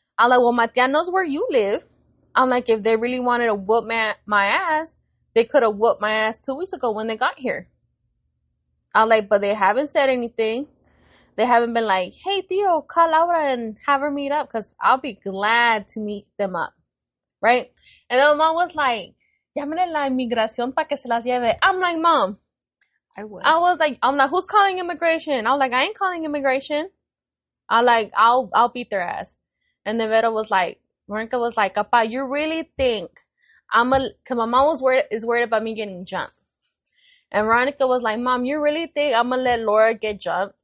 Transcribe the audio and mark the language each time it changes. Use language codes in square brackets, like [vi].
[en] I'm like, well, my tia knows where you live. I'm like, if they really wanted to whoop my ass, they could have whooped my ass 2 weeks ago when they got here. I'm like, but they haven't said anything. They haven't been like, hey, Theo, call Laura and have her meet up because I'll be glad to meet them up. Right? And then mom was like, [es] llámale la inmigración para que se las lleve. [en] I'm like, mom. I'm like, who's calling immigration? I was like, I ain't calling immigration. I'll beat their ass. And then Veronica was like, Papa, you really think cause my mom is worried about me getting jumped. And Veronica was like, Mom, you really think I'm gonna let Laura get jumped?